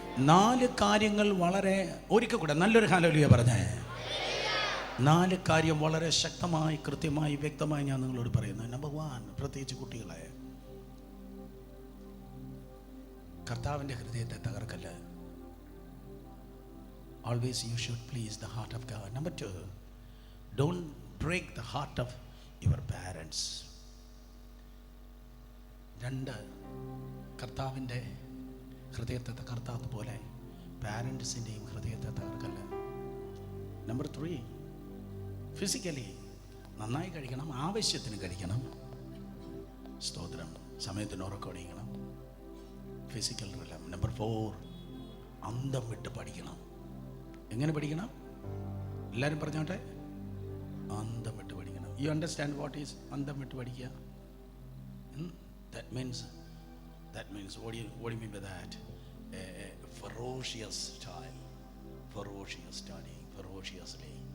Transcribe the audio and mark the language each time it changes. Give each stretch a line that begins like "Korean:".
Malayalam: 4 കാര്യങ്ങൾ വളരെ, ഒരിക്കൽ കൂടെ നല്ലൊരു ഹല്ലേലൂയ പറഞ്ഞേ. 4 കാര്യം വളരെ ശക്തമായി, കൃത്യമായി, വ്യക്തമായി ഞാൻ നിങ്ങളോട് പറയുന്നത്. നമ്പർ 1, പ്രത്യേകിച്ച് കുട്ടികളെ, കർത്താവിൻ്റെ ഹൃദയത്തെ തകർക്കല്ല.
English: Always you should please the heart of God. Number 2, don't break the heart of your parents.
Malayalam: 2, കർത്താവിൻ്റെ ഹൃദയത്തെ തകർത്താത്ത പോലെ പാരൻസിൻ്റെയും ഹൃദയത്തെ തകർക്കല്ല. നമ്പർ 3, ഫിസിക്കലി നന്നായി കഴിക്കണം, ആവശ്യത്തിന് കഴിക്കണം. സ്തോത്രം. സമയത്തിന് ഉറക്കമൊടിക്കണം. ഫിസിക്കൽ റിലം. നമ്പർ 4, അന്തം വിട്ട് പഠിക്കണം. എങ്ങനെ പഠിക്കണം? എല്ലാവരും പറഞ്ഞോട്ടെ. അന്തം വിട്ട് പഠിക്കണം.
English: you understand what is
Malayalam: അന്തം വിട്ട് പഠിക്കുക?
English: That means what do you mean by that? A ferocious style, ferocious study, ferociously.